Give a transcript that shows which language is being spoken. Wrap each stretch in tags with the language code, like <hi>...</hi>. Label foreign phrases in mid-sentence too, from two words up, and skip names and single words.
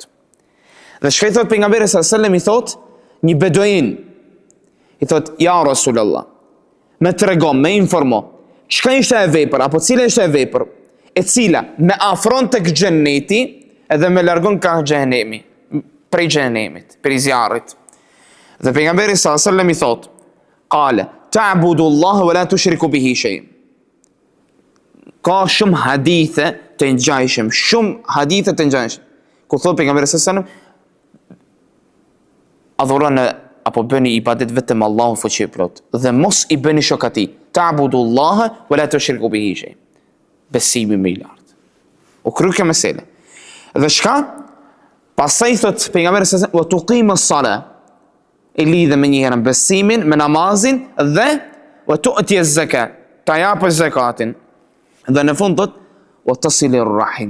<sq>Dhe çka i thot pejgamberi</sq> <ar>صلى الله عليه وسلم,</ar> <sq>i thot një beduin, i thot</sq> <ar>يا رسول الله,</ar> <sq>me trego, me informo, çka ishte e vepër, apo cila ishte e vepër, e cila me afron tek xheneti edhe me largon ka xhenemi, prej xhenemit, prej zjarrit. Dhe pejgamberi</sq> <ar>صلى الله عليه وسلم</ar> <sq>i thot,</sq> <ar>قال تعبدوا الله ولا تشركوا به شيئا.</ar> <sq>Ka shumë hadithe të ngjajshëm, ku thot pejgamberi</sq> <ar>صلى الله عليه وسلم,</ar> <sq>apo bëni ibadet vetëm Allahun fuqi plot dhe mos i bëni shok atij.</sq> <ar>تعبدوا الله ولا تشركوا به شيئا.</ar> <sq>Besimi më i lartë. U kry kjo mesele. Dhe çka? Pastaj thot pejgamberi sa</sq> <ar>وتقيم الصلاة.</ar> <sq>E lidhe me njëherën besimin, me namazin dhe</sq> <ar>وتؤتي الزكاة.</ar> <sq>Ta japë zakatin. Dhe në fund thot</sq> <ar>وتصل الرحم.</ar>